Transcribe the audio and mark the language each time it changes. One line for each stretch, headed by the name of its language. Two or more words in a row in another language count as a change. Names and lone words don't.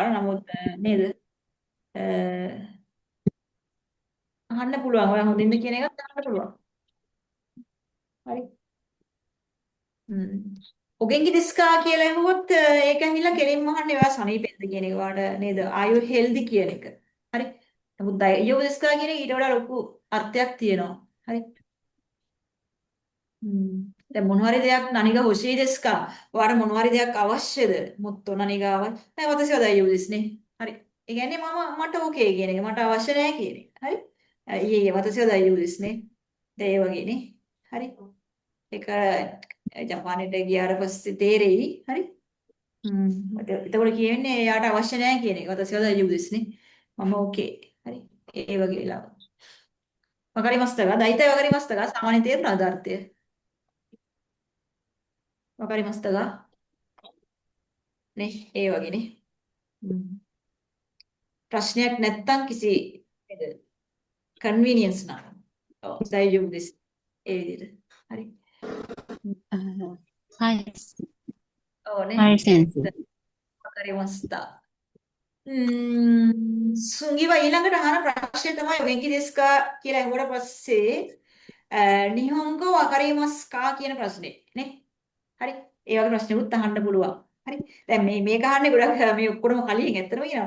Sinhala: නමුත් නේද? අහන්න පුළුවන්. ඔයා හොඳින්ද කියන එකත් අහන්න පුළුවන්. හරි.
Japanese: お元気ですか
Sinhala: කියලා ඇහුවොත් ඒක ඇහිලා කෙලින්ම අහන්නේ ඔයා සනීපෙන්ද කියන එක වාට නේද?
English: Are you healthy
Sinhala: කියන එක. හරි. නමුත්
Japanese: 大丈夫ですか
Sinhala: කියන එක ඊට වඩා ලොකු අර්ථයක් තියෙනවා. හරි. දැන් මොනවාරි දෙයක්
Japanese: 何が欲しいですか.
Sinhala: ඔයාට මොනවාරි දෙයක් අවශ්‍යද?
Japanese: もっと何が.
Sinhala: නෑ
Japanese: 私大丈夫ですね.
Sinhala: හරි. ඒ කියන්නේ මට ඕකේ කියන එක. මට අවශ්‍ය නෑ කියන එක. හරි.
Japanese: いいえ私大丈夫ですね.
Sinhala: ඒ වගේනේ. හරි. ඒක ජපානයට ගියාට පස්සේ තේරෙයි. හරි. එතකොට කියන්නේ එයාට අවශ්‍ය නැහැ කියන එක.
Japanese: 私は大丈夫ですね.
Sinhala: මම ඕකේ. හරි. ඒ වගේ වෙලාව.
Japanese: わかりましたか大体わかりましたか
Sinhala: සාමාන්‍ය තේරුණාද අර්ථය?
Japanese: わかりましたか නේ ඒ වගේනේ.
Sinhala: ප්‍රශ්නයක් නැත්තම් කිසි කන්වීනියන්ස් නා.
Japanese: ඔව් 大丈夫です.
Sinhala: ඒ විදිහට. හරි.
Japanese: はい。
Sinhala: ඔව් නේ.
Japanese: はい、先生。わかりました.
Sinhala: සුංගිව ඊළඟට අහන ප්‍රශ්නේ තමයි
Japanese: 元気ですか
Sinhala: කියලා අහුවට පස්සේ
Japanese: 日本語わかりますか
Sinhala: කියන ප්‍රශ්නේ නේ. හරි. ඒ වගේ ප්‍රශ්නෙකුත් අහන්න පුළුවන්. හරි. දැන් මේක අහන්නේ ගොඩක් මේ ඔක්කොම කලින් ඇත්තටම කියනවා.